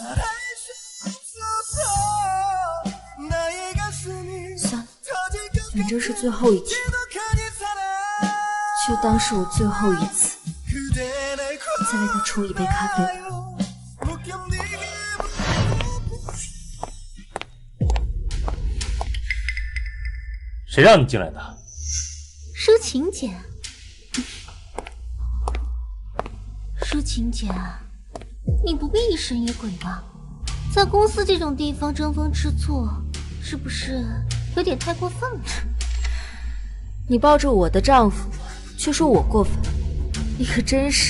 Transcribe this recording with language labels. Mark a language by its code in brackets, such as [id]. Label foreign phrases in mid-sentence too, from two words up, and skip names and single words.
[zh] 算了，反正是最後一天，就當是我最後一次。再為他沖一杯咖啡。誰讓你進來的？抒情姐。抒情姐，你不必疑神疑鬼吧？在公司這種地方爭風吃醋，是不是有點太過分了？你抱着我的丈夫，卻說我過分，你可真是……